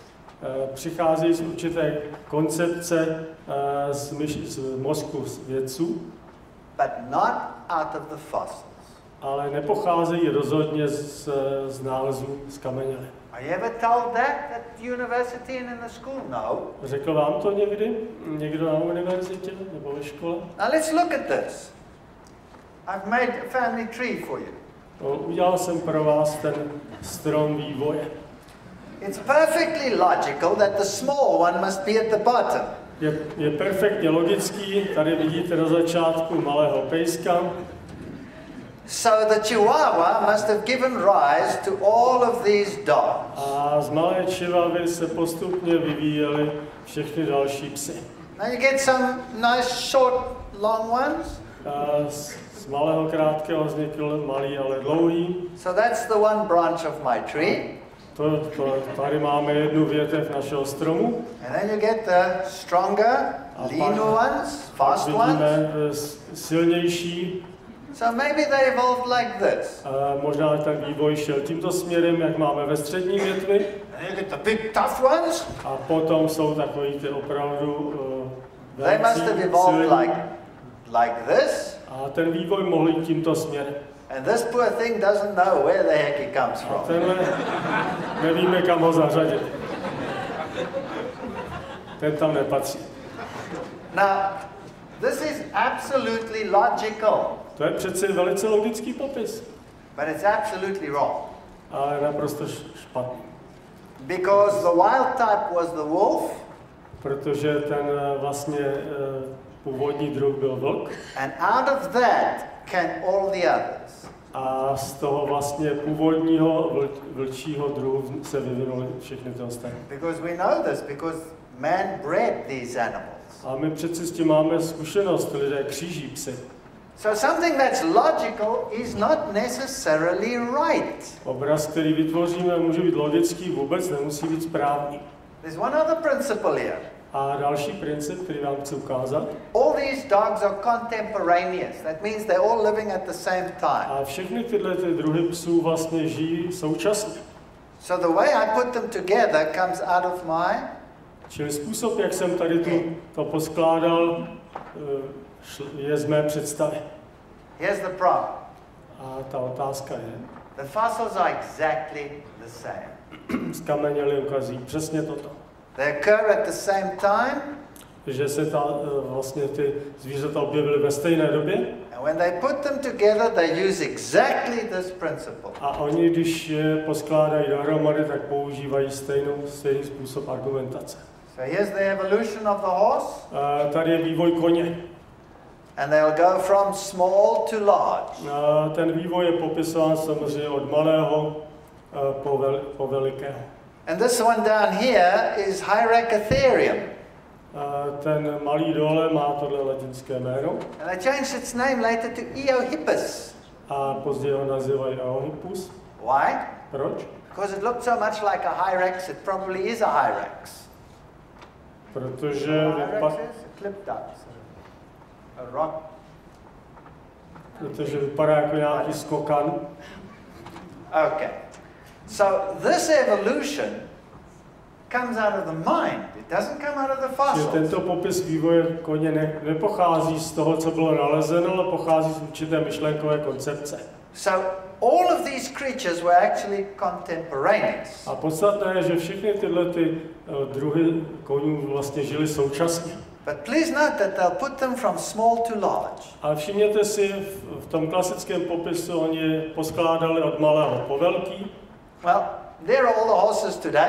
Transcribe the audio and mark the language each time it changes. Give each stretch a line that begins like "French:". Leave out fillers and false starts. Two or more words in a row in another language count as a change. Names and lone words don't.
Czech: Přicházejí z určité koncepce z mozku vědců,
English: but not out of the fossils.
Czech: ale nepocházejí rozhodně z nálezů z kamenělin.
English: Are you ever told that at the university and in the school? No.
Czech: Řekl vám to někdy? Někdo na univerzitě nebo ve škole?
English: Now let's look at this. I've made a family tree for you.
Czech: Udělal jsem pro vás ten strom vývoje.
English: It's perfectly logical that the small one must be at the bottom.
Czech: Je perfektně logický, tady vidíte na začátku malého pejska.
English: So the Chihuahua must have given rise to all of these dogs.
Czech: A z malé čivavy se postupně vyvíjely všechny další psy.
English: Now you get some nice short, long ones.
Czech: Z malého krátkého vznikl malý, ale dlouhý.
English: So that's the one branch of my tree.
Czech: Tady máme jednu větev našeho stromu.
English: And then you get the stronger, leaner ones, fast ones.
Czech: Silnější.
English: So maybe they evolved like this.
Czech: Možná ten vývoj šel tímto směrem, jak máme ve střední větvi.
English: And you get the big tough ones.
Czech: A potom jsou takový ty opravdu
English: They must have evolved like this.
Czech: A ten vývoj mohl jít tímto směrem.
English: And this poor thing doesn't know where the heck he comes from.
Czech: A tenhle nevíme, kam ho zařadit. Ten tam nepatří.
English: Now, this is absolutely logical.
Czech: To je přeci velice logický popis.
English: But it's absolutely wrong.
Czech: Ale naprosto špatný.
English: Because the wild type was the wolf.
Czech: Protože ten vlastně původní druh byl vlk.
English: And out of that came all the others.
Czech: A z toho vlastně původního vlčího druhu se vyvinuly všechny ty ostatní.
English: Because we know this, because man bred these animals.
Czech: A my přeci s tím máme zkušenost, lidé kříží psy.
English: So something that's logical is not necessarily right.
Czech: Obraz, který vytvoříme, může být logický, vůbec nemusí být správný.
English: There's one other principle here.
Czech: A další princip, který vám chci ukázat.
English: All these dogs are contemporaneous. That means they're all living at the same time.
Czech: A všechny tyhle ty druhy psů vlastně žijí současně.
English: So the way I put them together comes out of my...
Czech: Čili způsob, jak jsem tady to poskládal, je z mé představy.
English: Here's the problem.
Czech: A ta otázka je,
English: the fossils are exactly the same.
Czech: Zkameněli ukazují přesně toto.
English: They occur at the same time.
Czech: Že se vlastně ty zvířata objevily ve stejné době.
English: And when they put them together, they use exactly this principle.
Czech: A oni, když je poskládají dohromady, tak používají stejný způsob argumentace.
English: So here's the evolution of the horse.
Czech: Tady je vývoj koně.
English: And they'll go from small to large.
Czech: Ten vývoj je popisován samozřejmě od malého po velikého.
English: And this one down here is Hyracotherium.
Czech: Ten malý dole má tohle latinské jméno.
English: And they changed its name later to Eohippus.
Czech: A později ho nazývají Eohippus.
English: Why?
Czech: Proč?
English: Because it looked so much like a hyrax, it probably is a hyrax.
Czech: Protože vypadá jako nějaký skokan.
English: Okay. So this evolution comes out of the mind. It doesn't come out of the fossils.
Czech: Tento popis vývoje koně nepochází z toho, co bylo nalezeno, ale pochází z určité myšlenkové koncepce.
English: So all of these creatures were actually contemporaneous.
Czech: A podstatné je, že všechny tyhle druhy konů vlastně žili současně.
English: But please note that they'll put them from small to large.
Czech: Ale všimněte si, v tom klasickém popisu oni poskládali od malého po velký.
English: Well, there are all the horses today.